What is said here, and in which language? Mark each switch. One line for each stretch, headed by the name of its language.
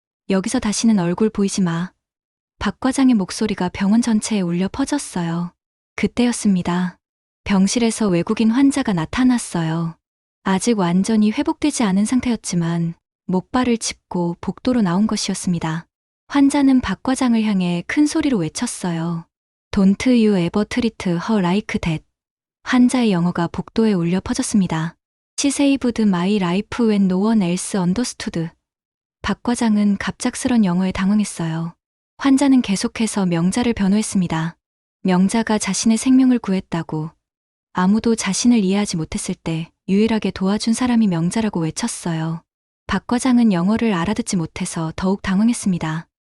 Korean: 여기서 다시는 얼굴 보이지 마. 박 과장의 목소리가 병원 전체에 울려 퍼졌어요. 그때였습니다. 병실에서 외국인 환자가 나타났어요. 아직 완전히 회복되지 않은 상태였지만 목발을 짚고 복도로 나온 것이었습니다. 환자는 박 과장을 향해 큰 소리로 외쳤어요.
English: Don't you ever treat her like that.
Korean: 환자의 영어가 복도에 울려 퍼졌습니다.
English: She saved my life when no one else understood.
Korean: 박 과장은 갑작스런 영어에 당황했어요. 환자는 계속해서 명자를 변호했습니다. 명자가 자신의 생명을 구했다고, 아무도 자신을 이해하지 못했을 때 유일하게 도와준 사람이 명자라고 외쳤어요. 박 과장은 영어를 알아듣지 못해서 더욱 당황했습니다.